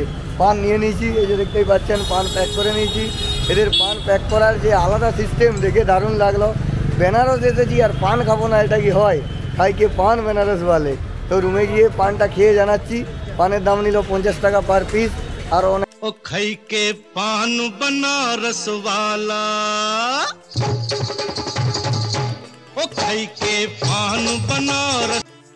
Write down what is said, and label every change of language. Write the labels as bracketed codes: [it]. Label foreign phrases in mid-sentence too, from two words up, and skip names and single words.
[bn] পান নিয়ে নিয়েছি, এই যে দেখতেই পাচ্ছেন পান প্যাক করে নিয়েছি। এদের পান প্যাক করার যে আলাদা সিস্টেম দেখে দারুণ লাগলো। বেনারস এসেছি আর পান খাবো না, এটা কি হয়? [hi] खाई के पान बनारस [bn] বলে। তো রুমে গিয়ে পানটা খেয়ে জানাচ্ছি। পানের দাম নিল 50 টাকা [en] per piece. [bn] আর অনেক [hi] ओ खाई के पान बनारस वाला, ओ खाई के पान बनारस।